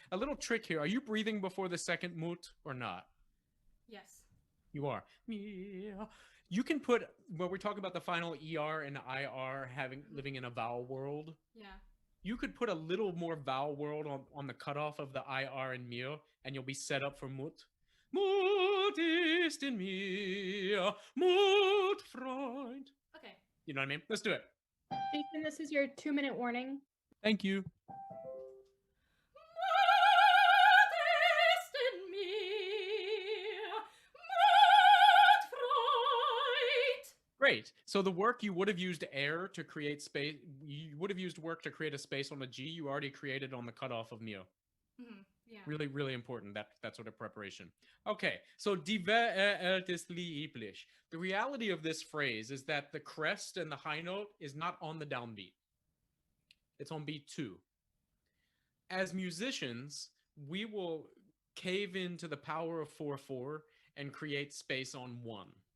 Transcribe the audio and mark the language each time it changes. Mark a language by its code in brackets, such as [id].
[en] A little trick here. Are you breathing before the second mut or not? Yes. You are. You can put, when we're talking about the final ER and IR living in a vowel world, Yeah. you could put a little more vowel world on the cutoff of the IR and mir, and you'll be set up for mut. [de] Mut ist in mir, Mut Freund. [en] Okay. You know what I mean? Let's do it. Jason, this is your 2-minute warning. Thank you. [de] Mut ist in mir, Mut Freud. [en] Great. So the work you would have used air to create space, you would have used work to create a space on a G you already created on the cutoff of Mio. Yeah. Really, really important, that sort of preparation. Okay, so [de] die Welt ist lieblich. [en] The reality of this phrase is that the crest and the high note is not on the downbeat. It's on beat 2. As musicians, we will cave into the power of 4/4 and create space on 1.